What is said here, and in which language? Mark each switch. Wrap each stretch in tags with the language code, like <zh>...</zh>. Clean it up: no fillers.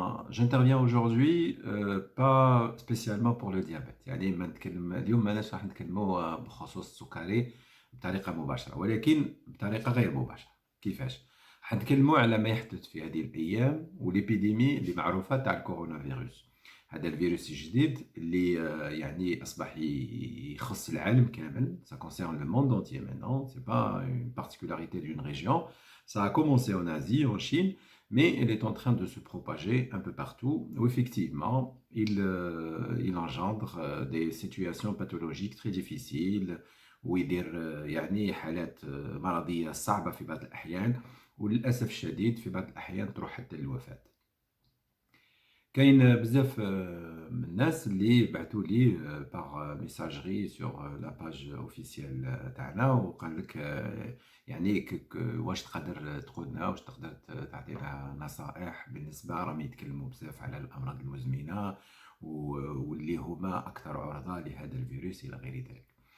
<fr>J'interviens aujourd'hui pas spécialement pour le diabète.</fr> <ar>يعني ما نتكلم اليوم ماناش راح نتكلموا بخصوص السكري بطريقة مباشرة ولكن بطريقة غير مباشرة. كيفاش؟ راح نتكلموا على ما يحدث في هذه الأيام والإبيديمي اللي معروفة تاع الكورونا فيروس. هذا الفيروس الجديد اللي يعني أصبح يخص العالم كامل.</ar> <fr>Ça concerne le monde entier maintenant. C'est pas une particularité d'une région. Ça a commencé en Asie, en Chine, mais il est en train de se propager un peu partout, où effectivement, il engendre des situations pathologiques très difficiles,</fr> <ar>ويدير يعني حالات مرضية صعبة في بعض الأحيان، وللأسف الشديد في بعض الأحيان تروح حتى للوفاة. كاين بزاف من الناس اللي بعثوا لي باغ ميساجري سور لا باج اوفيسيال تاعنا وقال لك يعني واش تقدر تقولنا واش تقدر تعطينا نصائح بالنسبه راهم يتكلموا بزاف على الامراض المزمنه واللي هما اكثر عرضه لهذا الفيروس الى غير ذلك.</ar>